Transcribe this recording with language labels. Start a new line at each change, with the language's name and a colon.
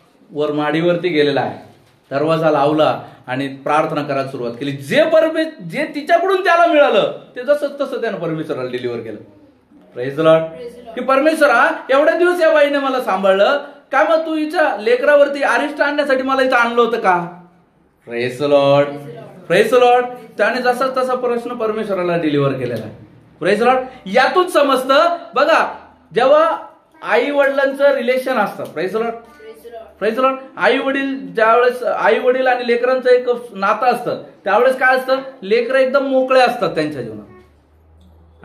Marathi: वर माडीवरती गेलेला आहे, दरवाजा लावला आणि प्रार्थना करायला सुरुवात केली. जे तिच्याकडून त्याला मिळालं ते जसंच तसं त्यानं परमेश्वराला डिलिव्हर केलं.
English: Praise the lord.
Marathi: की परमेश्वरा, एवढ्या दिवस या बाईने मला सांभाळलं, काय मग तू हिच्या लेकरावरती अरिष्ट आणण्यासाठी मला इथं आणलं होतं का?
English: Praise the lord, praise the lord.
Marathi: त्याने जसा तसा प्रश्न परमेश्वराला डिलिव्हर केलेला आहे.
English: Praise the lord.
Marathi: यातून समजतं बघा, जेव्हा आई वडिलांचं रिलेशन असतं,
English: praise the lord, praise the lord,
Marathi: आई वडील आणि लेकरांचं एक नातं असतं, त्यावेळेस काय असतं, लेकरं एकदम मोकळे असतात त्यांच्या जीवनात.